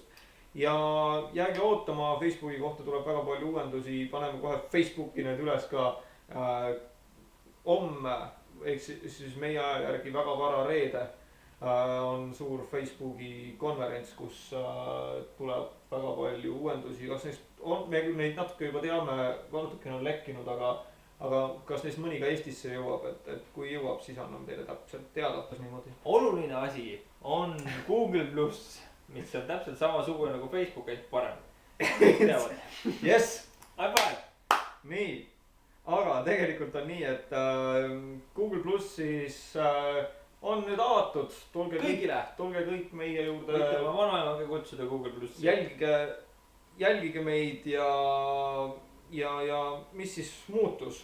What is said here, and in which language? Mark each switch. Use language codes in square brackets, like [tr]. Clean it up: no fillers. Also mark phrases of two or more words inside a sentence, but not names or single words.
[et] Ja jääge ootama, Facebooki kohta tuleb väga palju uuendusi, paneme kohe Facebooki need üles ka homme, ehk siis meie aja järgi väga vara reede on suur Facebooki konverents, kus tuleb väga palju uuendusi. Kas neist on, me küll neid natuke juba teame, natukene on lekkinud, aga kas neist mõni ka Eestisse jõuab, et kui jõuab, siis anname teile täpselt teada. Oluline asi on Google Plus, mis on täpselt samasugune nagu Facebook, ainult parem. [en] Yes! High five! [et] Nii, aga tegelikult on nii, et Google Plus siis on nüüd avatud. Tulge kõik meie juurde. Võite oma vanaemaga kutsuda Google Plussi. Jälgige meid ja mis siis muutus?